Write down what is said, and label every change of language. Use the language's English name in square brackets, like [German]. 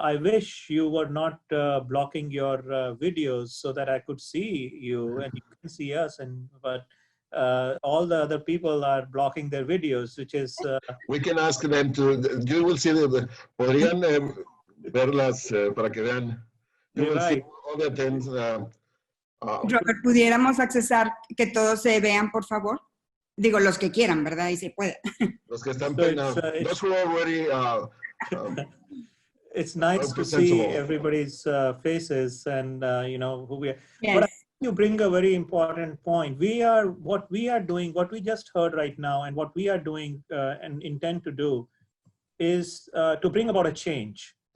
[English] I wish you were not blocking your videos so that I could see you and you can see us, but all the other people are blocking their videos, which is... We can ask them to, you will see, [Spanish] podrían verlas para que vean. [English] You will see all the things. [Spanish] Robert, ¿pudiéramos accesar que todos se vean, por favor? Digo, los que quieran, ¿verdad? Y se puede. Los que están peinados. [English] Those who are already... it's nice to see everybody's faces and, you know, who we are. Yes. But I think you bring a very important point. What we are doing, what we just heard right now, and what we are doing and intend to do is to bring about a change.